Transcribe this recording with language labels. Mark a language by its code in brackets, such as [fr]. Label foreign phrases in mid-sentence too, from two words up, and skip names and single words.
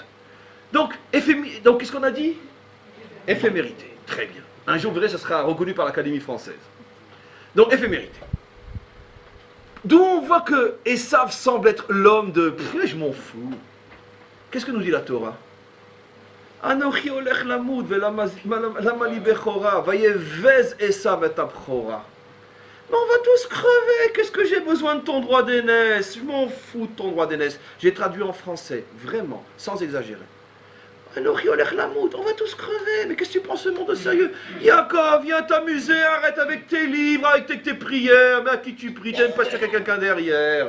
[fr] Donc qu'est-ce qu'on a dit? Éphémérité. Très bien. Un jour, vous verrez, ça sera reconnu par l'Académie française. Donc, éphémérité. D'où on voit que Esav semble être l'homme de... je m'en fous. Qu'est-ce que nous dit la Torah? [he] אנכי הולך למות ולמה לי בכורה ויבז עשו את הבכורה. [fr] Mais on va tous crever. Qu'est-ce que j'ai besoin de ton droit d'aînesse? Je m'en fous de ton droit d'aînesse. J'ai traduit en français, vraiment, sans exagérer. On va tous crever, mais qu'est-ce que tu prends ce monde au sérieux? Yaakov, viens t'amuser, arrête avec tes livres, avec tes prières, mais à qui tu pries, t'aimes pas sur quelqu'un derrière.